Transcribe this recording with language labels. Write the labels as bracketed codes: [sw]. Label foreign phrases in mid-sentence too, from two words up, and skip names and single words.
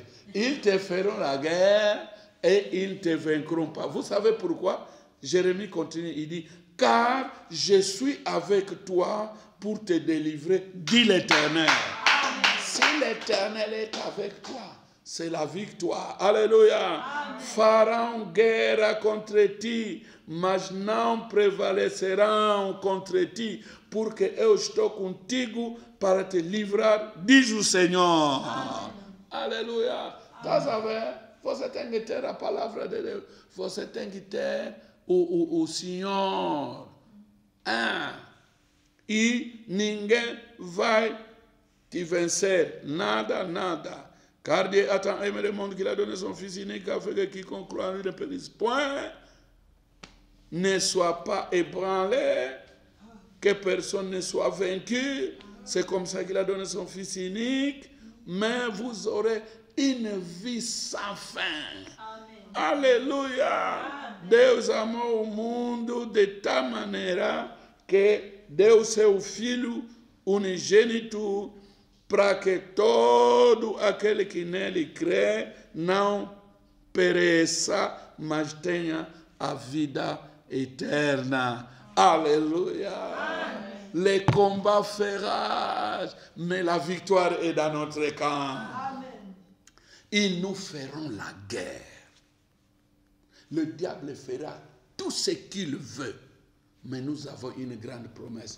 [fr] Ils te feront la guerre et ils ne te vaincront pas. Vous savez pourquoi? Jérémie continue, il dit, car je suis avec toi pour te délivrer, dit l'Éternel. Si l'Éternel est avec toi, c'est la victoire. Alléluia. [pt] Farão guerra contra ti, mas não prevalecerão contra ti, porque eu estou contigo para te livrar, diz o Senhor. Aleluia. Estás a ver? Você tem que ter a palavra de Deus. Você tem que ter o Senhor. E ninguém vai te vencer. Nada, nada. [fr] Car Dieu a tant aimé le monde qu'il a donné son Fils unique afin que quiconque croit en lui ne périsse point, ne soit pas ébranlé, que personne ne soit vaincu. C'est comme ça qu'il a donné son Fils unique, mais vous aurez une vie sans fin. [pt] Amen. Aleluia. Deus amou o mundo de tal maneira que deu seu Filho unigênito para que todo aquele que nele crê não pereça, mas tenha a vida eterna. [fr] Alléluia. Amen. Les combats fait rage, mais la victoire est dans notre camp. Amen. Ils nous feront la guerre. Le diable fera tout ce qu'il veut, mais nous avons une grande promesse.